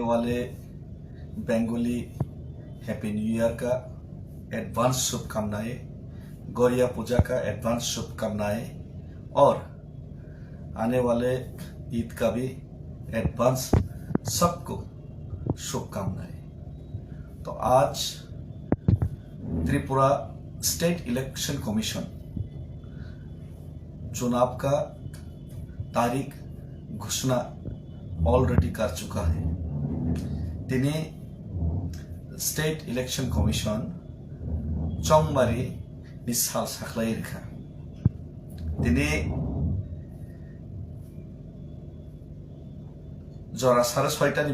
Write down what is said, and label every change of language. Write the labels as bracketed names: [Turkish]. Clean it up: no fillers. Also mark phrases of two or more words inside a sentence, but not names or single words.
[Hindi] वाले [English] Bengali Happy New Year [Hindi] का एडवांस शुभकामनाएं, गौरिया पूजा का एडवांस शुभकामनाएं और आने वाले ईद का भी एडवांस सबको शुभकामनाएं। तो आज त्रिपुरा स्टेट इलेक्शन कमीशन चुनाव का तारीख घोषणा ऑलरेडी कर चुका है। [Kok Borok] तिनी स्टेट इलेक्शन कमीशन चौंगमारी निसाल साखलाई रेखा तिनी जरा सारे छयटानि